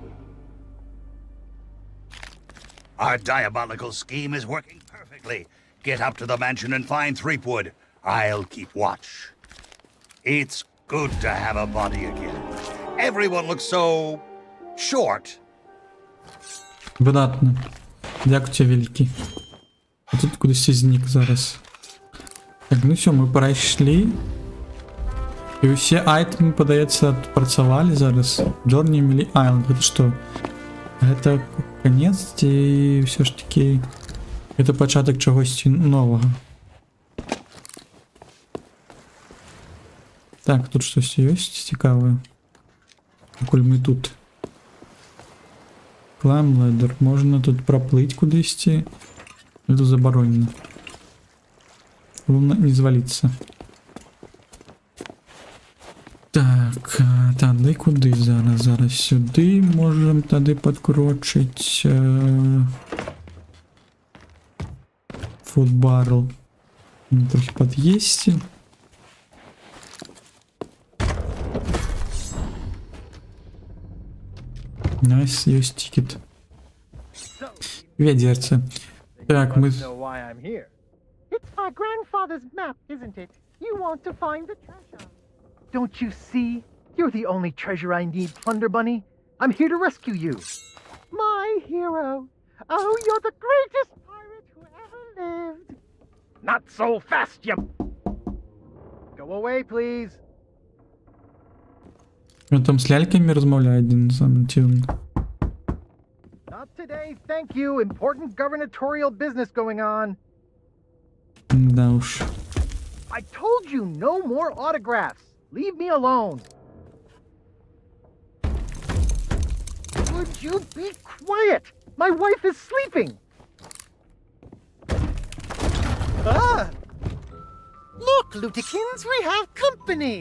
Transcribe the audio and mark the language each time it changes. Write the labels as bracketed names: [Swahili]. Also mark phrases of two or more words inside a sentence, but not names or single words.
[English] Our diabolical scheme is working perfectly. Get up to the mansion and find Threepwood. I'll keep watch. It's good to have a body again. Everyone looks so... short. [Ukrainian] Видатно. Дякую тебе, великий. А тут кудись зник зараз. Так, ну все, ми пройшли. І усі айтеми, подається, відпрацювали зараз. [English] Journey Melee Island. [Russian] Это что? Это конец, [Ukrainian] і все ж таки... Это початок чогось нового. Так, тут щось є цікаве. Коль ми тут. [English] Climb ladder. [Ukrainian] Можна тут проплыть кудись. Это заборонено. Главное не звалиться. Так, тоді куди зараз? Зараз сюди можемо тоді підкорочити. [English] Food barrel. [Ukrainian] Трохи подъесть. Найс, [Russian] есть тикет. [Ukrainian] Ведерце. Так, мы... [English] Know why I'm here. It's my grandfather's map, isn't it? You want to find the treasure. Don't you see? You're the only treasure I need, Plunder Bunny. I'm here to rescue you. My hero. Oh, you're the greatest pirate who ever lived. Not so fast, you... Go away, please. [Russian] Он там с ляльками размовляет, один сам тюн. [English] Not today, thank you. Important gubernatorial business going on. [Russian] Да уж. [English] I told you no more autographs. Leave me alone. Would you be quiet? My wife is sleeping. Ah! Look, Lutikins, we have company.